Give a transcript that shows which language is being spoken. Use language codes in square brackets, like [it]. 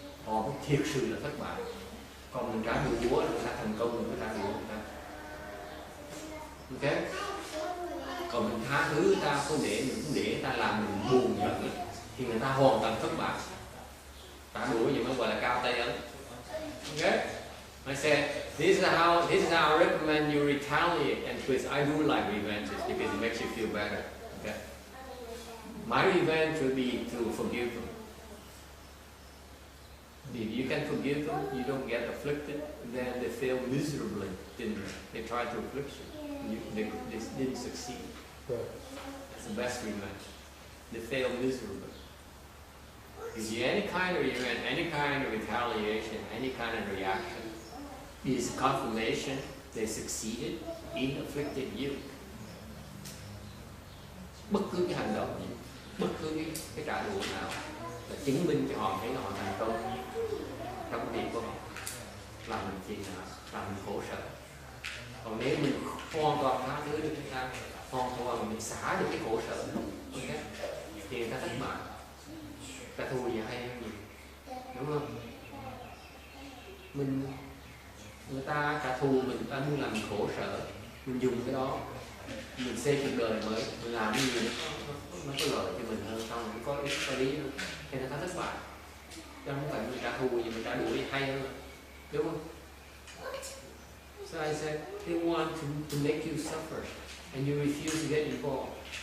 [vi] họ mới thiệt sự là thất bại. Còn mình trả đũa người ta thành công, mình mới trả đũa người ta. Ok? Còn mình tha thứ người ta, không để mình cũng để người ta làm mình buồn giận thì người ta hoàn toàn thất bại. Trả đũa gì mới gọi là cao tay ấn. [en] Ok? I said, this is how I recommend you retaliate and twist. I do like revenges because it makes you feel better. Okay? My revenge will be to forgive them. If you can forgive them, you don't get afflicted, then they fail miserably, didn't they? They tried to afflict you. They didn't succeed. Right. That's the best revenge. They fail miserably. If you any kind of revenge, any kind of retaliation, any kind of reaction, is confirmation they succeeded in afflicting you. [vi] Bất cứ cái hành động gì, bất cứ cái trả đũa nào là chứng minh cho họ thấy họ thành công trong việc của họ, làm mình phiền não, làm mình khổ sở. Còn nếu mình hoàn toàn tha thứ được chúng ta, hoàn toàn mình xả được cái khổ sở, okay, thì người ta thất bại. Trả thù gì hay hơn gì, đúng không? Người ta trả thù mình, người ta muốn làm mình khổ sở, mình dùng cái đó, mình xây cuộc đời mới, mình làm cái gì nó có lợi cho mình hơn, xong nó có ích có lý hơn, thì người ta thất bại. Chứ không phải mình trả thù gì, mình trả đũa gì hay hơn, đúng không? [en] So I said, they want to make you suffer, and you refuse to get involved.